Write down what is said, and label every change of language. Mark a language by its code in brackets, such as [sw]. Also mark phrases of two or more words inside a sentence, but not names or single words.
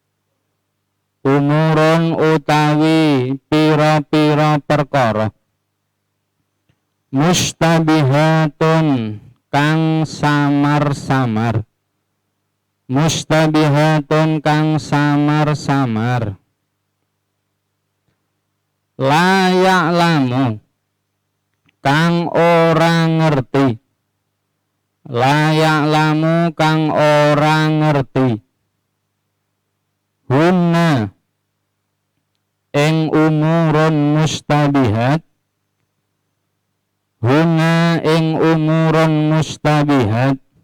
[jv] Umurun, utawi pira-pira perkara. Mustabihatun, kang samar-samar. Mustabihatun, kang samar-samar. [ar] La ya'lamu [jv] kang ora ngerti. [ar] La ya'lamu [jv] kang ora ngerti. [ar] Hunna ing umurun mustabihat. Hunna ing umurun mustabihat.